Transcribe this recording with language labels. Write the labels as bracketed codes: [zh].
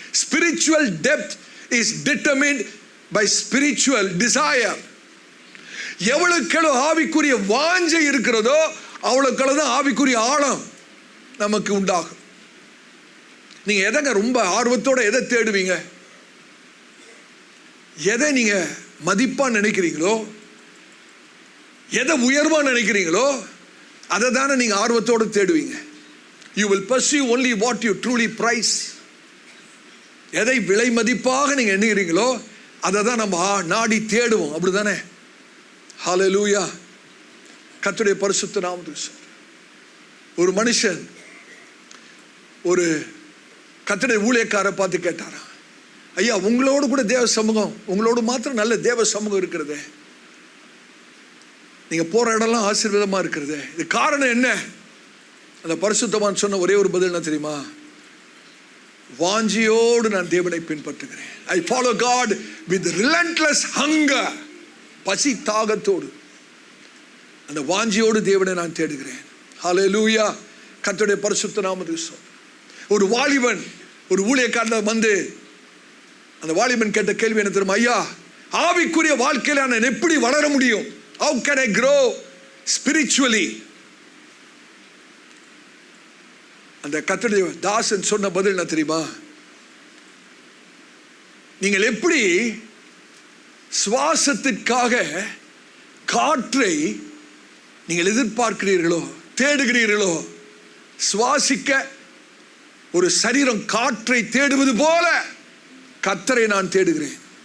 [en] Spiritual depth is determined by spiritual desire. [ta] எவ்வளவு ஆவிக்குரிய வாஞ்சை இருக்கிறதோ அவ்வளவு தான் ஆவிக்குரிய ஆழம் நமக்கு உண்டாகும். நீங்க எதைங்க ரொம்ப ஆர்வத்தோட எதை தேடுவீங்க? எதை நீங்க மதிப்பா நினைக்கிறீங்களோ, எதை உயர்வா நினைக்கிறீங்களோ அதை தானே நீங்க ஆர்வத்தோடு தேடுவீங்க. [en] You will pursue only what you truly prize. [ta] எதை விலை மதிப்பாக நீங்க எண்ணுகிறீங்களோ அதை தான் நம்ம நாடி தேடுவோம். அப்படிதானே? ஹல்லேலூயா. கர்த்தருடைய பரிசுத்த நாமத்துக்கு. ஒரு மனுஷன் ஒரு கர்த்தருடைய ஊழியக்காரரை பார்த்து கேட்டாராம், ஐயா உங்களோடு கூட தேவ சமூகம், உங்களோடு மாத்திரம் நல்ல தேவ சமூகம் இருக்கிறது, நீங்க போற இடம்லாம் ஆசீர்வாதமா இருக்கிறது, இது காரணம் என்ன? அந்த பரிசுத்தவான் சொன்ன ஒரே ஒரு பதில் என்ன தெரியுமா? வாஞ்சியோடு நான் தேவனை பின்பற்றுகிறேன். [en] I follow God with relentless hunger. [ta] பசி தாகத்தோடு அந்த வாஞ்சியோடு தேவனை நான் தேடுகிறேன். ஹல்லேலூயா. கர்த்தருடைய பரிசுத்த நாமத்துக்கு. ஒரு வாலிபன் ஒரு ஊழியக்காரன் வந்து அந்த வாலிபன் கேட்ட கேள்வி என்ன தெரியுமா? ஐயா ஆவிக்குரிய வாழ்க்கையில நான் எப்படி வளர முடியும்? [en] How can I grow spiritually? [ta] அந்த கர்த்தருடைய தாசன் சொன்ன பதில் என்ன தெரியுமா? நீங்கள் எப்படி சுவாசத்திற்காக காற்றை நீங்கள் எதிர்பார்க்கிறீர்களோ தேடுகிறீர்களோ, சுவாசிக்க ஒரு சரீரம் காற்றை தேடுவது போல கர்த்தரை நான் தேடுகிறேன்.